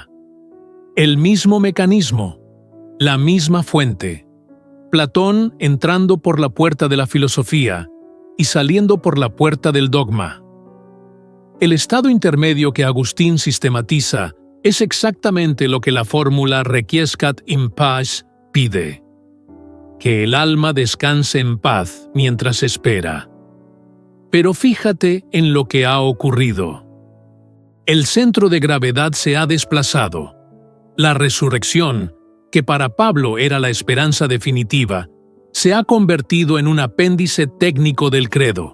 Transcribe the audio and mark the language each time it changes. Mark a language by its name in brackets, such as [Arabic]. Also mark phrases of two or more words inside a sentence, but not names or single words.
[Spanish] El mismo mecanismo, la misma fuente. Platón entrando por la puerta de la filosofía y saliendo por la puerta del dogma. El estado intermedio que Agustín sistematiza es exactamente lo que la fórmula [Latin] Requiescat in pace [Spanish] pide. Que el alma descanse en paz mientras espera. Pero fíjate en lo que ha ocurrido. El centro de gravedad se ha desplazado. La resurrección, que para Pablo era la esperanza definitiva, se ha convertido en un apéndice técnico del credo.